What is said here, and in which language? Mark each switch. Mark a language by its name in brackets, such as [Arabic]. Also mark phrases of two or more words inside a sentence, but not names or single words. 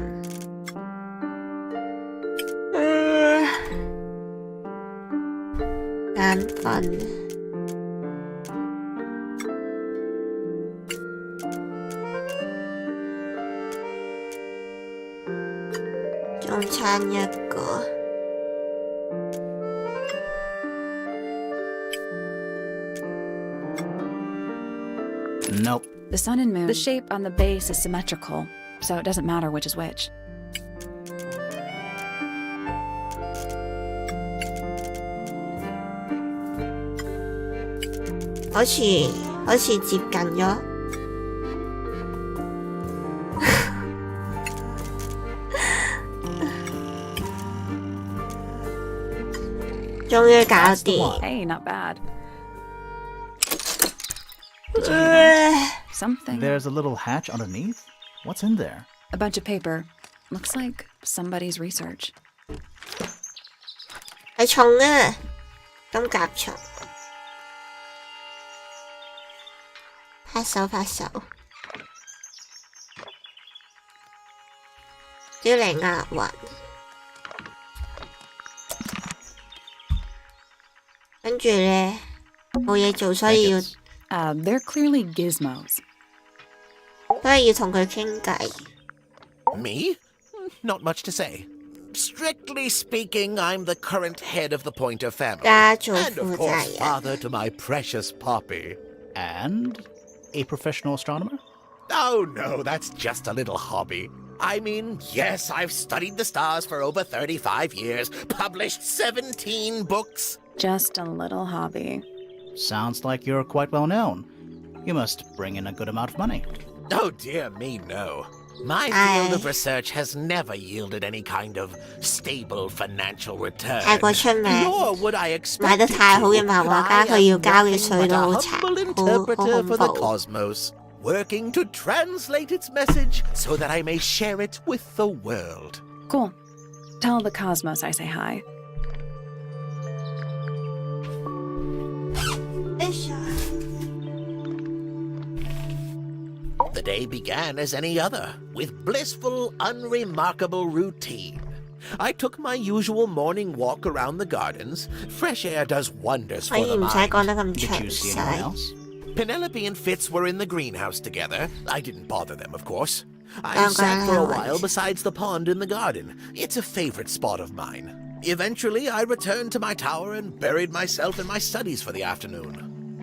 [Cantonese] 眼瞓。仲差一個。 [English] Nope. The sun and moon. The shape on the base is symmetrical, so it doesn't matter which is which. [Cantonese] 好似接近咗。終於搞掂。 [English] Hey, not bad. Did you hear that? Something. There's a little hatch underneath? What's in there? A bunch of paper. Looks like somebody's research. [Cantonese] 係蟲啊，金甲蟲。拍手拍手。要嚟押韻。跟住呢，冇嘢做，所以要 [English] They're clearly gizmos. [Cantonese] 要同佢傾偈。 [English] Me? Not much to say. Strictly speaking, I'm the current head of the Pointer family. [Cantonese] 家族 [English] And of [Cantonese] 負 [English] course, [Cantonese] 責人。 [English] father to my precious Poppy. And a professional astronomer? Oh no, that's just a little hobby. I mean, yes, I've studied the stars for over 35 years, published 17 books. Just a little hobby. Sounds like you're quite well known. You must bring in a good amount of money. Oh dear me, no. My field of research has never yielded any kind of stable financial return. [Cantonese] 太過出名， [English] Nor would I [Cantonese] 買 [English] expect [Cantonese] 得 [English] it [Cantonese] 太好嘅 [English] to. [Cantonese] 漫畫家， [English] I [Cantonese] 佢要 [English] am [Cantonese] 交嘅 [English] nothing [Cantonese] 稅 [English] but [Cantonese] 都 [English] a [Cantonese] 好 [English] humble [Cantonese] 慘，好 [English] interpreter for the [Cantonese] 恐怖。 [English] cosmos, working to translate its message so that I may share it with the world. Cool. Tell the cosmos I say hi. [Cantonese] 哎呀 [English] The day began as any other, with blissful, unremarkable routine. I took my usual morning walk around the gardens. Fresh air does wonders [Cantonese] 可 [English] for [Cantonese] 以 [English] the [Cantonese] 唔使 [English] mind. [Cantonese] 講得咁 [English] Did [Cantonese] 詳 [English] you see anyone [Cantonese] 細。 [English] else? Penelope and Fitz were in the greenhouse together. I didn't bother them, of course. I Oh, sat for a God. while besides the pond in the garden. It's a favorite spot of mine. Eventually, I returned to my tower and buried myself in my studies for the afternoon.